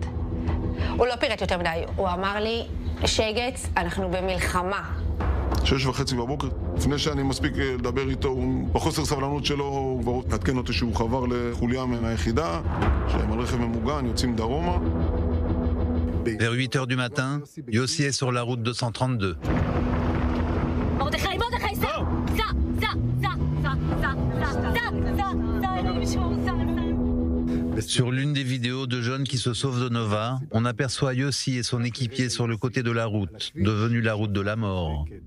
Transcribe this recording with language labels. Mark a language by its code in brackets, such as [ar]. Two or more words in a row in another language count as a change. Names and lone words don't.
[he] הוא לא פירט יותר מדי, הוא אמר לי, שגץ, אנחנו במלחמה. 6:30 בבוקר, לפני שאני מספיק לדבר איתו, בחוסר סבלנות שלו, הוא כבר מעדכן אותי שהוא חבר לחוליה מהיחידה, שהם על רכב ממוגן, יוצאים דרומה. [fr] Vers 8h du matin, Yossi est sur la route 232. Sur l'une des vidéos de jeunes qui se sauvent de Nova, on aperçoit Yossi et son équipier sur le côté de la route, devenue la route de la mort.